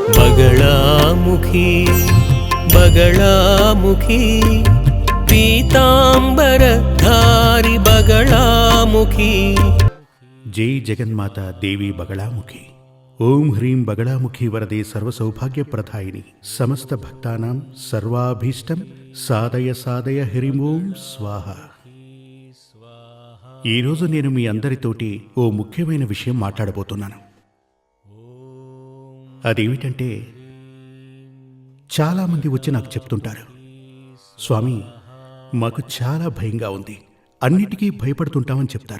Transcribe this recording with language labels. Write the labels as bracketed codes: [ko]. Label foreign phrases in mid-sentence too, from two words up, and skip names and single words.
[hi] बगलामुखी बगलामुखी पीतांबरधारी बगलामुखी। जय जगन्माता देवी बगलामुखी। [sa] ओम ह्रीं बगलामुखी वरदे सर्वसौभाग्यप्रदायिनी समस्त भक्तानां सर्वाभीष्टं साधय साधय हरिं ओं स्वाहा। [te] ఈరోజు నేను మీ అందరితోటి ఓ ముఖ్యమైన విషయం మాట్లాడబోతున్నాను. అదేమిటంటే, చాలామంది వచ్చి నాకు చెప్తుంటారు, స్వామి మాకు చాలా భయంగా ఉంది, అన్నిటికీ భయపడుతుంటామని చెప్తారు.